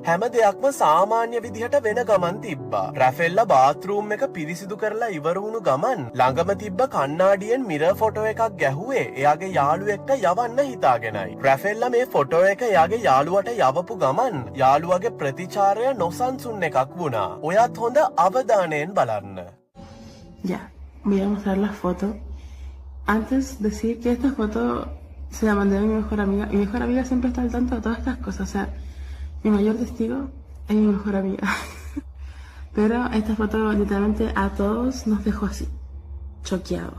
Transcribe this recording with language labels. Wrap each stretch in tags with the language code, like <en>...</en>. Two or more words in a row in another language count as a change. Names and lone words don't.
<si>හැම දෙයක්ම සාමාන්‍ය විදිහට වෙන ගමන් තිබ්බා. රැෆෙල්ලා බාත්රූම් එක පිරිසිදු කරලා ඉවර වුණු ගමන් ළඟම තිබ්බ කණ්ණාඩියෙන්</si> <en>mirror photo</en> <si>එකක් ගැහුවේ එයාගේ යාළුවෙක්ට යවන්න හිතාගෙනයි. රැෆෙල්ලා මේ ෆොටෝ එක එයාගේ යාළුවට යවපු ගමන් යාළුවගේ ප්‍රතිචාරය නොසන්සුන් එකක් වුණා. ඔයත් හොඳ අවධානයෙන් බලන්න.</si> <es>Ya, voy a mostrar la foto. Antes decir que esta foto se la mandé a mi mejor amiga. Mi mejor amiga siempre está al tanto de todas estas cosas. O sea, mi mayor testigo es mi mejor amiga. Pero esta foto literalmente a todos nos dejó así, choqueados.</es>